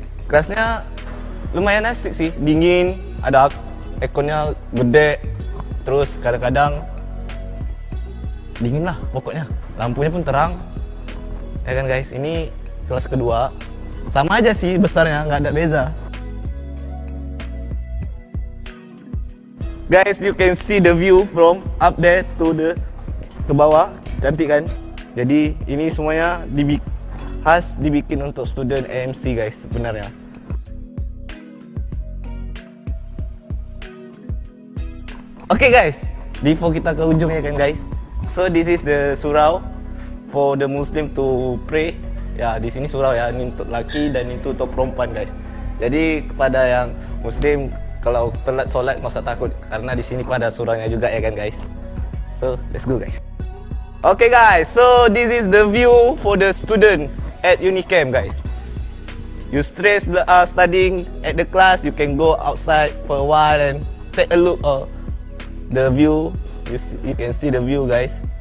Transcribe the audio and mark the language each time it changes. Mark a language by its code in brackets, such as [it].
[id] Kelasnya lumayan asik sih, dingin, ada airconnya gede. Terus kadang-kadang dingin lah pokoknya. Lampunya pun terang. Ya kan guys, ini kelas kedua. Sama aja sih besarnya, nggak ada beza. [en] Guys, you can see the view from up there to the [id] ke bawah. Cantik kan? Jadi ini semuanya dibikin untuk student AMC guys sebenarnya. [en] Okay guys, before [id] kita ke ujung ya kan [en] guys. So this is the surau for the Muslim to pray [id] Ya, di sini surau ya, ini untuk laki dan itu untuk perempuan guys. Jadi kepada yang muslim, kalau telat solat nggak usah takut karena di sini pun ada suraunya juga ya kan guys. [en] So let's go guys. Okay guys, so this is the view for the student at Unicamp guys. You stress studying at the class, you can go outside for a while and take a look of the view. You can see the view guys.